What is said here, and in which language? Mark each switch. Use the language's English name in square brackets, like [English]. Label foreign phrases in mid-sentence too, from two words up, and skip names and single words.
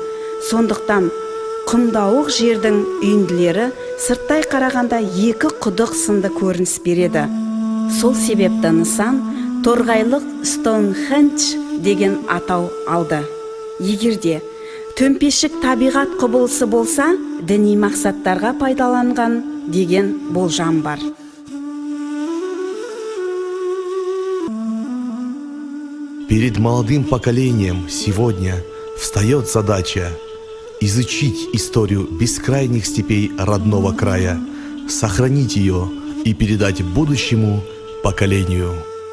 [Kazakh] Сондықтан құмдауық жердің үйінділері сырттай қарағанда екі құдық сынды көрініс береді. Сол себепті нысан торғайлық Стоунхендж деген атау алды. Егерде төмпешік табиғат құбылысы болса, діни мақсаттарға пайдаланған деген болжам бар. [Russian] Перед молодым поколением сегодня встает задача изучить историю бескрайних степей родного края, сохранить ее и передать будущему поколению.